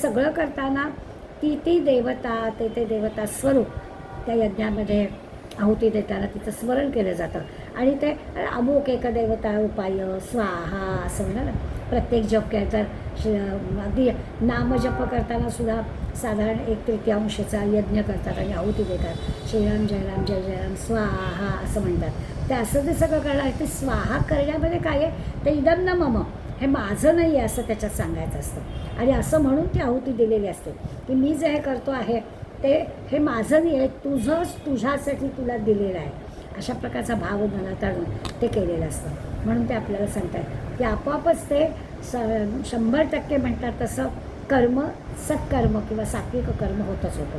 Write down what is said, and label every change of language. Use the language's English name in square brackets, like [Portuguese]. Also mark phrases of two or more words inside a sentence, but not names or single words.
[Marathi] हे सगळं करताना ती ती देवता ते देवता स्वरूप त्या यज्ञामध्ये आहुती देताना तिचं स्मरण केलं जातं. आणि ते अमुक एक देवता उपाय स्वाहा असं म्हणा ना. प्रत्येक जप केलं तर अगदी नामजप करताना सुद्धा साधारण 1/3 यज्ञ करतात आणि आहुती देतात. [Sanskrit] श्रीराम जय राम जय जय राम स्वाहा [Marathi] असं म्हणतात. ते असं जे सगळं करणार ते स्वाहा करण्यामध्ये काय आहे, ते [Sanskrit] इदम न मम, [Marathi] हे माझं नाही आहे असं त्याच्यात सांगायचं असतं. आणि असं म्हणून ती आहुती दिलेली असते की मी जे हे करतो आहे ते हे माझं नाही आहे, तुझंच तुझ्यासाठी तुला दिलेलं आहे, अशा प्रकारचा भाव मनात आणून ते केलेलं असतं. म्हणून ते आपल्याला सांगतात की आपोआपच ते 100% म्हणतात तसं कर्म सत्कर्म किंवा सात्विक कर्म होतच होतं.